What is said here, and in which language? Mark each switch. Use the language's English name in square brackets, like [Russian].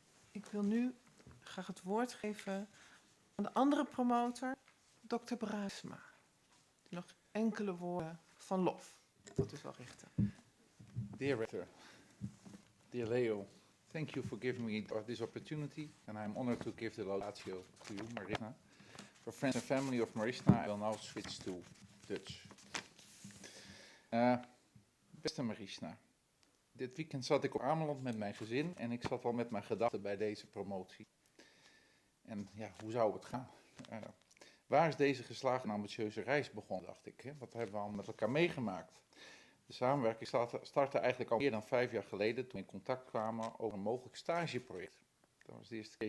[Dutch] Ik wil nu graag het woord geven aan de andere promotor, Dr. Bruisma. Die nog enkele woorden van lof tot u zal richten. [English] Dear Rector, dear Leo, thank you for giving me this opportunity, and I'm honored to give the laudatio to you, Merishna. For friends and family of Merishna, I will now switch to Dutch. [Dutch] Beste Merishna, dit weekend zat ik op Ameland met mijn gezin en ik zat al met mijn gedachten bij deze promotie. En ja, hoe zou het gaan? Waar is deze geslaagde en ambitieuze reis begonnen, dacht ik. Hè? Wat hebben we al met elkaar meegemaakt? De samenwerking startte eigenlijk al meer dan 5 jaar geleden toen we in contact kwamen over een mogelijk stageproject. Dat was de eerste keer.